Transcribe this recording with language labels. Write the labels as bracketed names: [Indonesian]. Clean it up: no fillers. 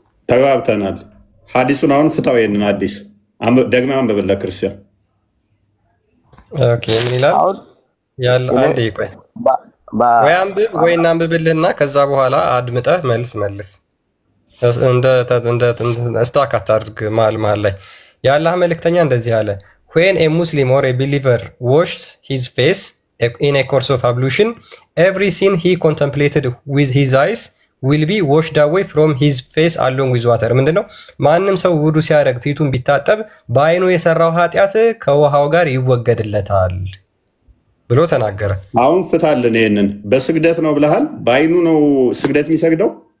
[Amharic] ተግባብተናል። ሐዲሱን አሁን ፍታው። ይሄንን ሐዲስ ደግመህ አንብብልህ ክርስቲያን። ኦኬ ምን ይላል? ያለ አንዴ ቆይ ወይ አንብብ ወይ እናንብብልህና ከዛ በኋላ አድምጠህ መልስ እንደ ስታካት አድርግ መሀል ላይ። የአላህ መልእክተኛ እንደዚህ አለ [English] when a Muslim or a believer washes his face in a course of ablution every sin he contemplated with his eyes will be washed away from his face along with water [Amharic] ምንድነው? ማንም ሰው ውዱ ሲያደርግ ፊቱን ቢታጠብ በአይኑ የሰራው ኃጢአት ከውሃው ጋር ይወገድለታል ብሎ ተናገረ። አሁን ፍታልን። ይሄንን በስግደት ነው ብለሃል። በአይኑ ነው ስግደት የሚሰግደው?